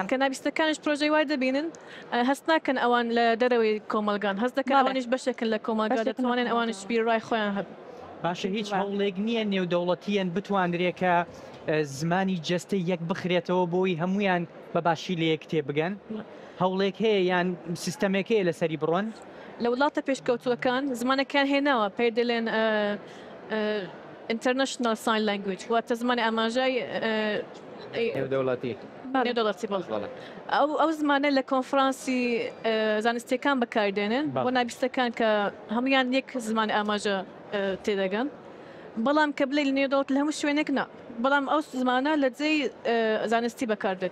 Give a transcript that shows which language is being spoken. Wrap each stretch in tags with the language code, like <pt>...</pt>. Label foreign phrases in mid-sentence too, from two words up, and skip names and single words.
<ckb>کە نابیستەکانش پرۆژەی وای دەبینن هەست ناکەن ئەوان لە دەرەوەی کۆمەلگان هەست دەکەن ئەوانش بەشێکن لە کۆمەلگا دەتوانن ئەوانش بیرڕای خۆیان هەب باشە هیچ هەوڵێک نییە نێودەوڵەتیان بتوانرێکە زمانی جەستەی یەک بخرێتەوە بۆی هەمویان بە باشی لە یەک تێ بگەن هەوڵێک هەیە یان سیستەمێک هەیە لەسەری بڕۆن لە وڵاتە پێشکەوتووەکان زمانەکان هێناوە پێی دەڵێن</ckb> <en>international sign language</en> <ckb>واتە زمانی ئاماژای دەوڵەتی نێودەوڵەتی ئەو زمانە لە کۆنفرانسی زانستیەکان بەکاردێنن بۆ نابیستەکان کە هەمویان یەک زمانی ئاماژە تێدەگەن بەڵام کە بڵێ لە نێودەوڵەت لە هەموو شوێنێک نا بەڵام ئەو زمانە لە جێی زانستی بەکاردێت</ckb>